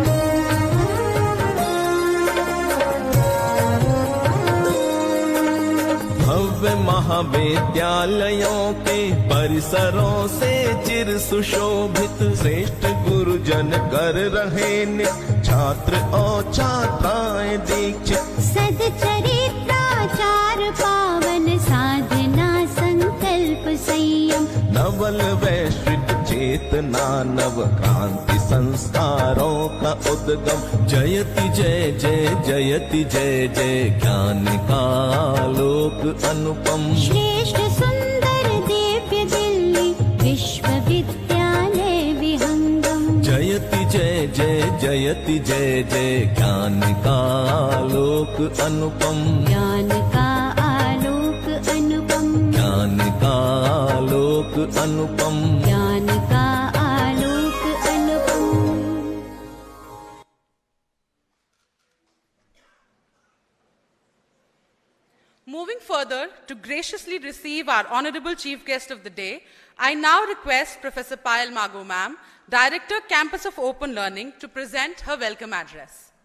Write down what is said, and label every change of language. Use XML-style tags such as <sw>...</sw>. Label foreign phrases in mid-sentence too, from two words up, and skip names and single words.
<hi>भव्य महाविद्यालयों के परिसरों से चिर सुशोभित, श्रेष्ठ गुरुजन कर रहे नित, छात्र और छात्राएं दीक्षित, सदचरित्राचार पावन साधना संकल्प संयम, नवल वैश्विक चेतना नव क्रांति संस्कारों का उद्गम, जयति जय जय जयति जय जय ज्ञान का लोक अनुपम, श्रेष्ठ सुंदर दिव्य दिल्ली विश्वविद्यालय विहंगम, जयति जय जय जयति जय जय ज्ञान का लोक अनुपम, ज्ञान का आलोक अनुपम, ज्ञान का लोक अनुपम, ज्ञान का आलोक अनुपम.</hi> <en>Moving further to graciously receive our honorable chief guest of the day, I now request Professor Payal Mago ma'am, Director, Campus of Open Learning, to present her welcome address.</en>